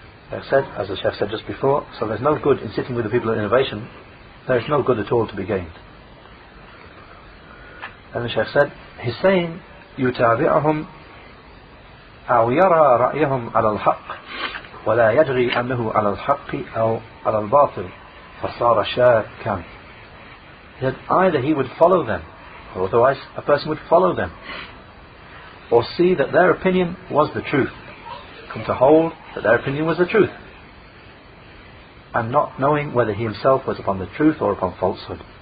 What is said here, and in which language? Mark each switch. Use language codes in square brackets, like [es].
[en] As the Shaykh said just before, so there's no good in sitting with the people of innovation. There is no good at all to be gained. And the Shaykh said, he's saying, [ar] يُتَابِعُهُمْ أَوْ يَرَى رَأْيَهُمْ عَلَى الْحَقِّ ولا يدري أنه على الحق أو على الباطل فصار شاكا. [en] He said either he would follow them, or otherwise a person would follow them, or see that their opinion was the truth, come to hold that their opinion was the truth, and not knowing whether he himself was upon the truth or upon falsehood.